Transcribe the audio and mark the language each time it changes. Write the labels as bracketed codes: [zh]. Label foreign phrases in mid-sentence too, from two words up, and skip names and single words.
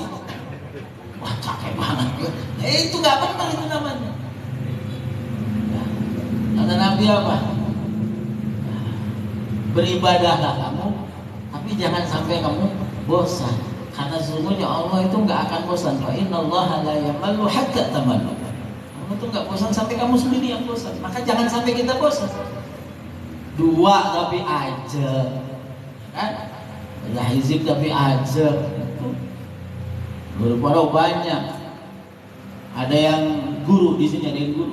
[id] Wah capek banget. Itu nggak benar itu namanya. Kata Nabi apa? Beribadahlah kamu, tapi jangan sampai kamu bosan. Karena sesungguhnya Allah itu nggak akan bosan. [ar] فإن الله لا يمل حتى تملوا. [id] Kamu tuh nggak bosan sampai kamu sendiri yang bosan. Maka jangan sampai kita bosan. Dua tapi aja, kan? Ada hizib tapi aja. Guru pada banyak. Ada yang guru di sini, ada yang guru.